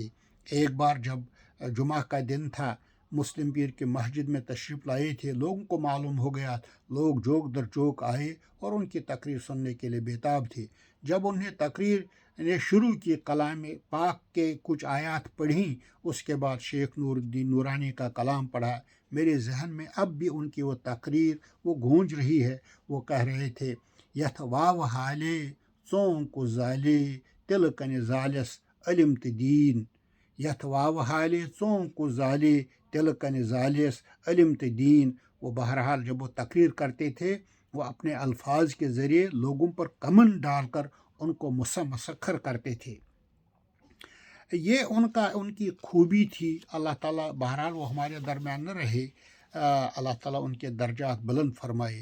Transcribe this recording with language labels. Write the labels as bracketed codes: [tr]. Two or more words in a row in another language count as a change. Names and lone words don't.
[ur] ایک بار جب جمعہ کا دن تھا، مسلم پیر کی مسجد میں تشریف لائے تھے، لوگوں کو معلوم ہو گیا، لوگ چوک در چوک آئے اور ان کی تقریر سننے کے لیے بےتاب تھے۔ جب انہیں تقریر نے شروع کی، کلام پاک کے کچھ آیات پڑھیں، اس کے بعد شیخ نور الدین نورانی کا کلام پڑھا، میرے ذہن میں اب بھی ان کی وہ تقریر وہ گونج رہی ہے۔ وہ کہہ رہے تھے، [ks] یتھ واو حالے ژوں کو زالے تل کن زالس علم تدین، یتھ واو حالے ژوں کو زالے تل کن زالس علم دین۔ [ur] وہ بہرحال جب وہ تقریر کرتے تھے، وہ اپنے الفاظ کے ذریعے لوگوں پر کمن ڈال کر ان کو مسخر کرتے تھے۔ یہ ان کی خوبی تھی۔ اللہ تعالیٰ بہرحال وہ ہمارے درمیان نہ رہے، اللہ تعالیٰ ان کے درجات بلند فرمائے۔